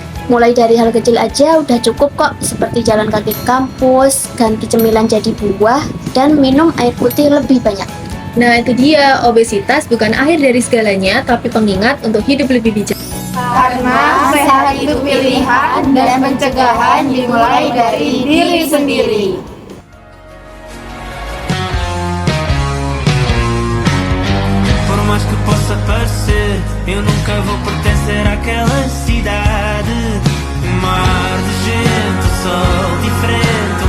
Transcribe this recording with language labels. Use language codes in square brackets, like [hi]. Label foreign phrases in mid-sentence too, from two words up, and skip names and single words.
[id] Mulai dari hal kecil aja udah cukup kok, seperti jalan kaki ke kampus, ganti cemilan jadi buah, dan minum air putih lebih banyak. Nah, itu dia, obesitas bukan akhir dari segalanya, tapi pengingat untuk hidup lebih bijak. Karena sehat itu pilihan dan pencegahan dimulai dari diri sendiri. [pt] Por mais que possa parecer, eu nunca vou pertencer àquela cidade. Um mar de gente, sol diferente.